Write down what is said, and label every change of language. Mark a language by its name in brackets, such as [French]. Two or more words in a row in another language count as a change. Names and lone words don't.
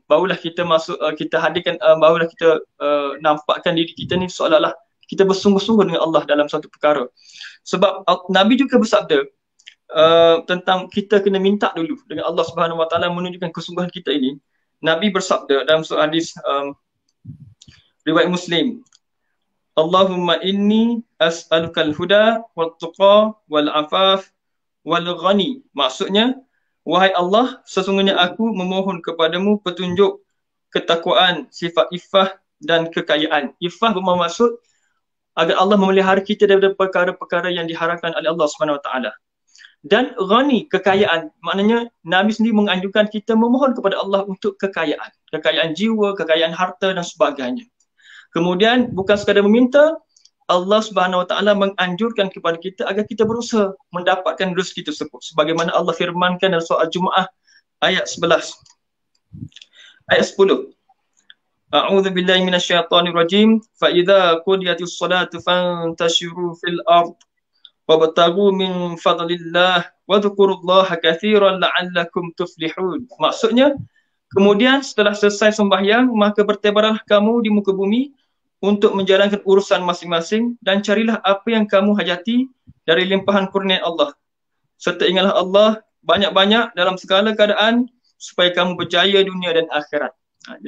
[Malay] Barulah kita kita hadirkan, barulah kita nampakkan diri kita ni seolah-olah kita bersungguh-sungguh dengan Allah dalam satu perkara. Sebab Nabi juga bersabda tentang kita kena minta dulu dengan Allah [Arabic] سبحانه وتعالى, [Malay] menunjukkan kesungguhan kita ini. Nabi bersabda dalam sebuah hadis riwayat Muslim, [Arabic] اللهم إني أسألك الهدى والتقى والعفاف والغنى. [Malay] Maksudnya, wahai Allah, sesungguhnya aku memohon kepadamu petunjuk, ketakwaan, sifat iffah dan kekayaan. Iffah bermaksud agar Allah memelihara kita daripada perkara-perkara yang diharapkan oleh Allah [Arabic] سبحانه وتعالى. [Malay] Dan ghani, kekayaan. Maknanya Nabi sendiri menganjurkan kita memohon kepada Allah untuk kekayaan. Kekayaan jiwa, kekayaan harta dan sebagainya. Kemudian bukan sekadar meminta, Allah [Arabic] سبحانه وتعالى [Malay] menganjurkan kepada kita agar kita berusaha mendapatkan rezeki tersebut. Sebagaimana Allah firmankan dalam surah Al-Jumu'ah ayat 11. Ayat 10. [Arabic] أعوذ بالله من الشيطان الرجيم. فإذا قضيت الصلاة فانتشروا في الأرض وابتغوا من فضل الله واذكروا الله كثيرا لعلكم تفلحون. [Malay] Maksudnya, kemudian setelah selesai sembahyang, maka bertebaranlah kamu di muka bumi untuk menjalankan urusan masing-masing, dan carilah apa yang kamu hajati dari limpahan kurnia Allah. Serta ingatlah Allah banyak-banyak dalam segala keadaan supaya kamu berjaya dunia dan akhirat.